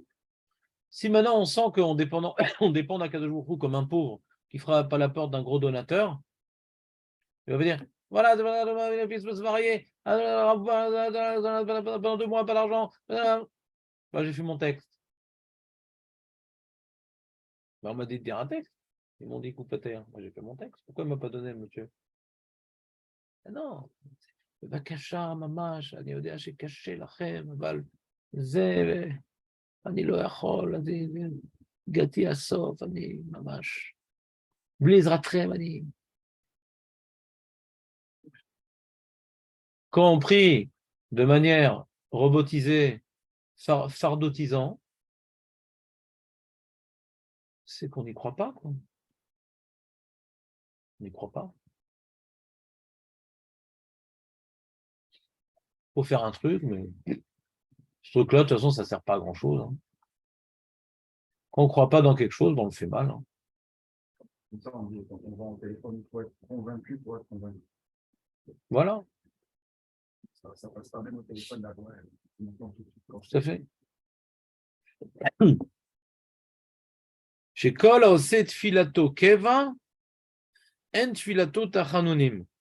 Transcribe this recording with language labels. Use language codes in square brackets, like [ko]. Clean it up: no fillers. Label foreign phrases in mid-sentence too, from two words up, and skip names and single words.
[fr] Si maintenant on sent qu'on dépend, on dépend d'un [he] קדוש ברוך הוא [fr] comme un pauvre qui frappe à la porte d'un gros donateur, il va dire voilà, le fils peut se marier, pendant 2 mois, pas d'argent. J'ai fait mon texte. On m'a dit de dire un texte. Ils m'ont dit coupe à terre. Moi j'ai fait mon texte. Pourquoi il ne m'a pas donné, monsieur? Non. [he] בבקשה ממש, אני יודע שקשה לכם, אבל זה, אני לא יכול, הגעתי הסוף, אני ממש, בלי עזרתכם, אני... [fr] Quand on prie de manière robotisée, fardotisant, c'est qu'on n'y croit pas, quoi. On n'y croit pas. Il faut faire un truc, mais ce truc-là, de toute façon, ça ne sert pas à grand-chose. Hein. Quand on ne croit pas dans quelque chose, on le fait mal. Hein. comme ça, on dit, quand on va au téléphone, il faut être convaincu pour être convaincu. Voilà. Ça passe pas même au téléphone d'avoir. Tout à fait. [he] שכל העושה תפילתו קבע, אין תפילתו תחנונים.